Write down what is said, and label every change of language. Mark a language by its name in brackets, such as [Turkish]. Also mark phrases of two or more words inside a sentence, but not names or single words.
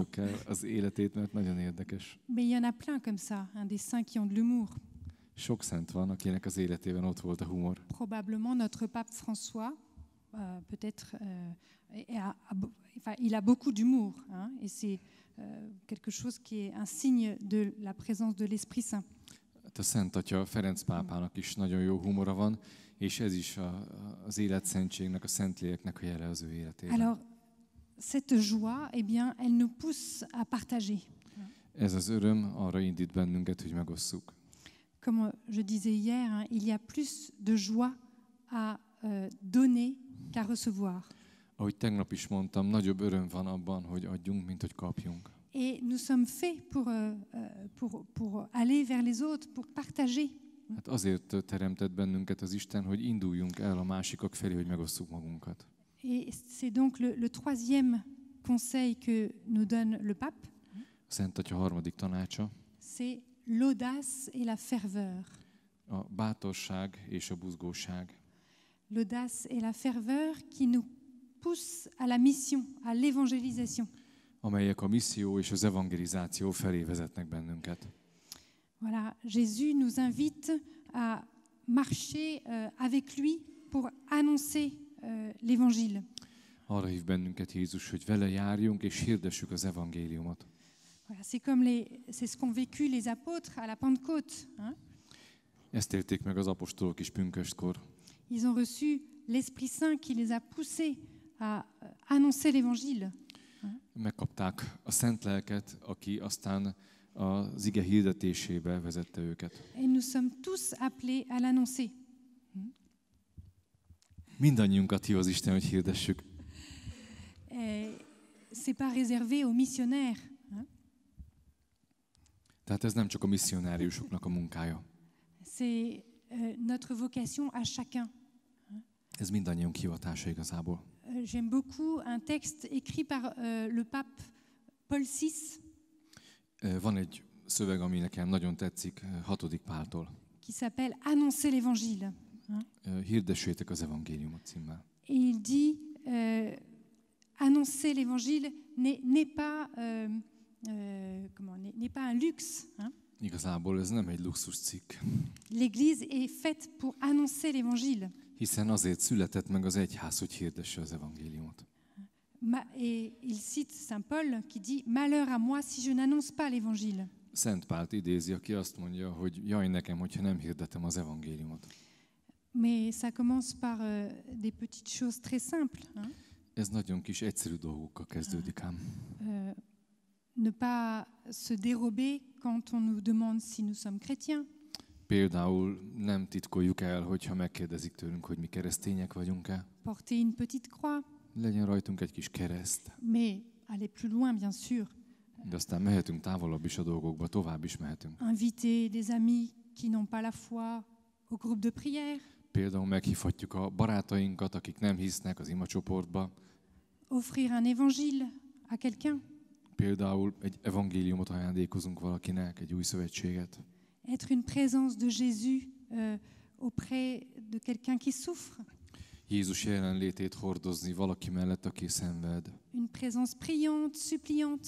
[Hungarian] Olvassátok el az életét, mert nagyon érdekes. [French] Mais il y en a plein comme ça, des saints qui ont de l'humour. [Hungarian] Sok szent van, akinek az életében ott volt a humor. [French] Probablement notre pape François, peut-être, il a beaucoup d'humour, et c'est quelque chose qui est un signe de la présence de l'Esprit Saint. [Hungarian] A Szent Atya Ferenc pápának is nagyon jó humora van, és ez is az életszentségnek, a Szentléleknek a jele az ő életében. [French] Alors, cette joie, eh bien, elle nous pousse à partager. [Hungarian] Ez az öröm arra indít bennünket, hogy megosszuk. [French] Comme je disais hier, il y a plus de joie à donner qu'à recevoir. [Hungarian] Ahogy tegnap is mondtam, nagyobb öröm van abban, hogy adjunk, mint hogy kapjunk. [French] Et nous sommes faits pour aller vers les autres, pour partager. [Hungarian] Hát azért teremtett bennünket az Isten, hogy induljunk el a másikak felé, hogy megosszuk magunkat. [French] Et c'est donc le troisième conseil que nous donne le pape. [Hungarian] A Szent Atya harmadik tanácsa, [French] C'est l'audace et la ferveur. [Hungarian] a bátorság és a buzgóság. [French] L'audace et la ferveur qui nous poussent à la mission, à l'évangélisation. [Hungarian] Amelyek a misszió és az evangelizáció felé vezetnek bennünket. [French] Voilà, Jésus nous invite à marcher avec lui pour annoncer l'évangile. [Hungarian] Arra hív bennünket Jézus, hogy vele járjunk és hirdessük az evangéliumot. [French] Voilà, c'est ce qu'ont vécu les apôtres à la Pentecôte. [Hungarian] Ezt élték meg az apostolok is pünköstkor. [French] Ils ont reçu l'Esprit Saint qui les a poussés à annoncer l'évangile. [Hungarian] Megkapták a Szent Lelket, aki aztán az ige hirdetésébe vezette őket. [French] Et nous sommes tous appelés à l'annoncer. [Hungarian] Mindannyiunkat hív az Isten, hogy hirdessük. [French] C'est pas réservé aux missionnaires. [Hungarian] Tehát ez nem csak a misszionáriusoknak a munkája. [French] C'est notre vocation à chacun. [Hungarian] Ez mindannyiunk hivatása igazából. [French] J'aime beaucoup un texte écrit par le pape Paul VI. [Hungarian] Van egy szöveg, ami nekem nagyon tetszik, 6. Páltól. [French] Qui s'appelle Annoncer l'évangile. [Hungarian] Hirdessétek az evangéliumot címmel. [French] Et il dit, annoncer l'évangile n'est pas un luxe. Hein. [Hungarian] Igazából ez nem egy luxus cikk, [French] L'Église est faite pour annoncer l'évangile. [Hungarian] hiszen azért született meg az egyház, hogy hirdesse az evangéliumot. [French] Et il cite Saint Paul qui dit « Malheur à moi si je n'annonce pas l'évangile ». [Hungarian] Szent Pált idézi, aki azt mondja, hogy jaj nekem, hogyha nem hirdetem az evangéliumot. [French] Mais ça commence par des petites choses très simples. Hein. [Hungarian] Ez nagyon kis, egyszerű dolgokkal kezdődik ám. [French] Ne pas se dérober quand on nous demande si nous sommes chrétiens. [Hungarian] Például nem titkoljuk el, hogyha megkérdezik tőlünk, hogy mi keresztények vagyunk-e. [French] Porter une petite croix. [Hungarian] Legyen rajtunk egy kis kereszt. [French] Mais aller plus loin, bien sûr. [Hungarian] De aztán mehetünk távolabb is a dolgokba, tovább is mehetünk. [French] Inviter des amis qui n'ont pas la foi au groupe de prière. [Hungarian] Például meghívhatjuk a barátainkat, akik nem hisznek az imacsoportba. [French] Offrir un évangile à quelqu'un. [Hungarian] Például egy evangéliumot ajándékozunk valakinek, egy új szövetséget. [French] Être une présence de Jésus auprès de quelqu'un qui souffre. [Hungarian] Jézus jelenlétét hordozni valaki mellett, aki szenved. [French] Une présence priante, suppliante.